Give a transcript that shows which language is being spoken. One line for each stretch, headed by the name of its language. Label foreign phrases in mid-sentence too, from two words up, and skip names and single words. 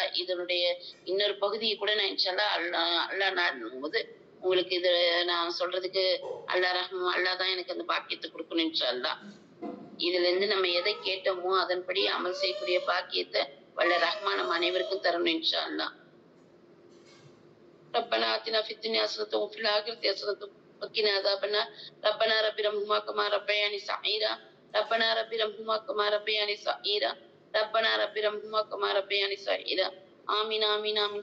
Tamil: இதனுடைய இன்னொரு பகுதியை கூட நான்
Arabic: إن شاء الله
Tamil: அல்லாஹ் நாடும் போது உங்களுக்கு இது நான் சொல்றதுக்கு அல்லாஹ் தான் எனக்கு அந்த பாக்கியத்தை கொடுக்கணும்
Arabic: إن شاء الله.
Tamil: இதுல இருந்து நம்ம எதை கேட்டோமோ அதன்படி அமல் செய்யக்கூடிய பாக்கியத்தை வல்ல ரஹ்மான் நம்ம அனைவருக்கும் தரணும்
Arabic: إن شاء الله. ربنا آتنا في الدنيا حسنة وفي الآخرة حسنة وقنا عذاب النار. ربنا رب ارحمهما كما ربياني صغيرا. ربنا رب ارحمهما كما ربياني صغيرا. ربنا رب ارحمهما كما ربياني صغيرا. آمين آمين آمين.